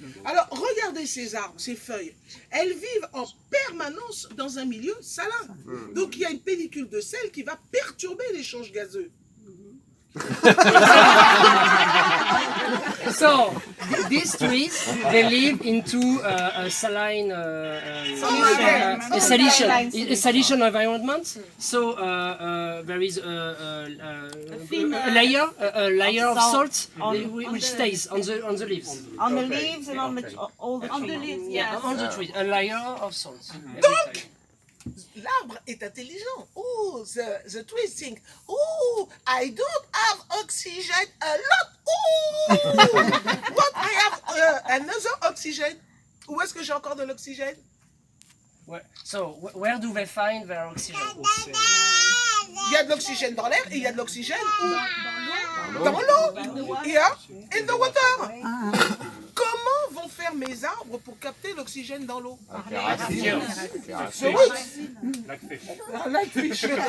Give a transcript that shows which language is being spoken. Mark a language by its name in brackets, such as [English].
[French] Alors, regardez ces arbres, ces feuilles. Elles vivent en permanence dans un milieu salin. Donc, il y a une pellicule de sel qui va perturber l'échange gazeux. [English] So these trees, they live into a saline, a solution environment. So there is a layer of salt which stays on the leaves. On the leaves and on all the trees. Yeah, on the tree, a layer of salt. [French] Donc, l'arbre est intelligent. [English] Oh, the tree think, oh, I don't have oxygen a lot. Oh, but I have another oxygen. [French] Où est-ce que j'ai encore de l'oxygène? [English] So, where do they find their oxygen? [French] Il y a de l'oxygène dans l'air et il y a de l'oxygène dans l'eau. [English] Yeah, in the water. [French] Comment vont faire mes arbres pour capter l'oxygène dans l'eau? [English] The roots. Like fish.